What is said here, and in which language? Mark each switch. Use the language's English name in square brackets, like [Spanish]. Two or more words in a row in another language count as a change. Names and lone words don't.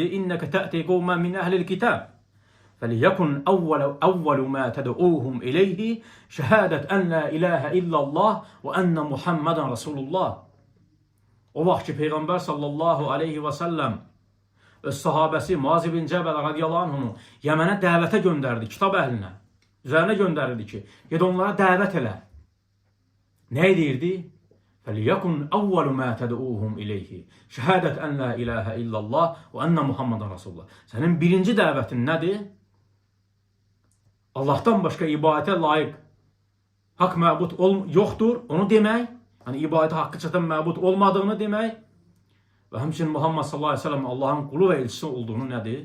[Arabic] إنك تأتي قوما من أهل الكتاب فليكن أول ما تدعوهم إليه شهادة أن لا إله إلا الله وأن محمدا رسول الله. [Azerbaijani] O vaxt ki Peyğəmbər [Arabic] صلى الله عليه وسلم [Azerbaijani] öz sahabəsi Muaz ibn Cəbəl [Arabic] رضي الله عنه [Azerbaijani] Yəmənə dəvətə göndərdi, kitab əhlinə. Üzərinə göndərirdi ki, ged onlara dəvət elə. Nə edirdi? [Arabic] فَلْيَكُنْ أَوَّلُ مَا تَدْعُوهُمْ إِلَيْهِ شَهَادَةً أَنْ لَا إِلَٰهَ إِلَّا اللّٰهِ وَأَنَّ مُحَمَّدًا رَسُولُ اللّٰهِ. [Azerbaijani] Sənin birinci dəvətin nədir? Allahdan başqa ibadətə layiq haqq məbud yoxdur, onu demək. Yəni ibadətə haqqı çatan məbud olmadığını demək. Və həmçinin Muhammed [Arabic] صلى الله عليه وسلم [Azerbaijani] Allahın qulu və elçisi olduğunu nədir?